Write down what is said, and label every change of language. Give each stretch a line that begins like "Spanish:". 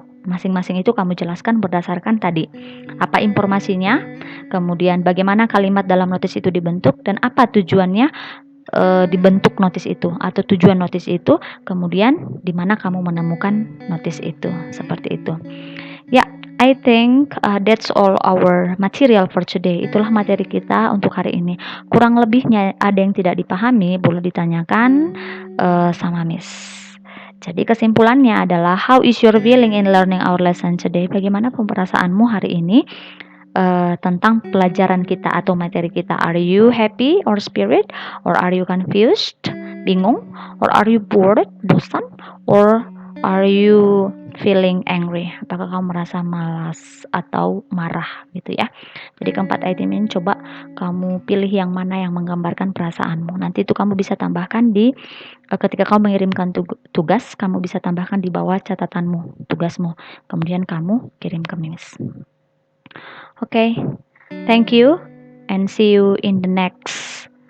Indonesian: Masing-masing itu kamu jelaskan berdasarkan tadi. Apa informasinya, kemudian bagaimana kalimat dalam notis itu dibentuk, dan apa tujuannya dibentuk notis itu atau tujuan notis itu, kemudian di mana kamu menemukan notis itu, seperti itu.
English: Ya, I think that's all our material for today.
Indonesian: Itulah materi kita untuk hari ini. Kurang lebihnya ada yang tidak dipahami, boleh ditanyakan sama Miss. Jadi kesimpulannya adalah
English: how is your feeling in learning our lesson today?
Indonesian: Bagaimana perasaanmu hari ini tentang pelajaran kita atau materi kita?
English: Are you happy or spirit, or are you confused,
Indonesian: bingung,
English: or are you bored,
Indonesian: bosan,
English: or are you feeling angry?
Indonesian: Apakah kamu merasa malas atau marah gitu ya? Jadi keempat item ini coba kamu pilih yang mana yang menggambarkan perasaanmu. Nanti itu kamu bisa tambahkan di ketika kamu mengirimkan tugas, kamu bisa tambahkan di bawah catatanmu, tugasmu. Kemudian kamu kirim ke Miss. Oke.
English: Thank you and see you in the next